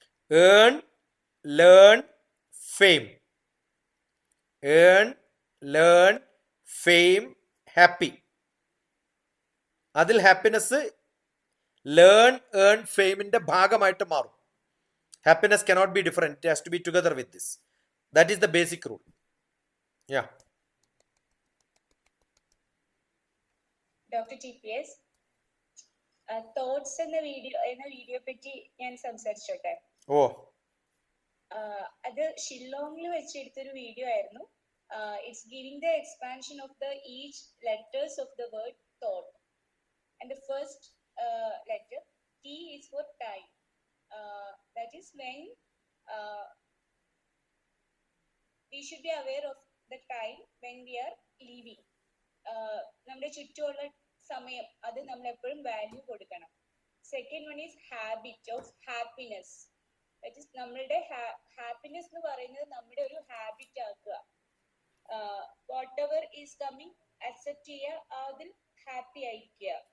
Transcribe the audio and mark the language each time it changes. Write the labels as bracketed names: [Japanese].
[English] Earn, learn, fame. Earn, learn, fame, happy. [Malayalam] അതിൽ happiness learn, earn, ഫെയിമിന്റെ ഭാഗമായിട്ട് മാറും. [English] Happiness cannot be different. It has to be together with this. That is the basic rule. Yeah. Dr. [Malayalam] TPS, thoughts എന്ന video പറ്റി ഞാൻ സംസാരിച്ചോട്ടെ. ഓ, അത് ഷില്ലോങ്ങിൽ വെച്ചെടുത്തൊരു video ആയിരുന്നു. [English] It's giving the expansion of the each letters of the word thought. And the first letter, T is for time. That is when we should be aware of the time when we are living. [Malayalam] നമ്മുടെ ചുറ്റുമുള്ള സമയം അത് നമ്മൾ എപ്പോഴും value കൊടുക്കണം. [English] Second one is habit of happiness. That is [Malayalam] നമ്മളുടെ happiness എന്ന് പറയുന്നത് നമ്മുടെ ഒരു ഹാബിറ്റ് ആക്കുക. [English] whatever is coming [Malayalam] accept ചെയ്യുക, അതിൽ ഹാപ്പി ആയിരിക്കുക.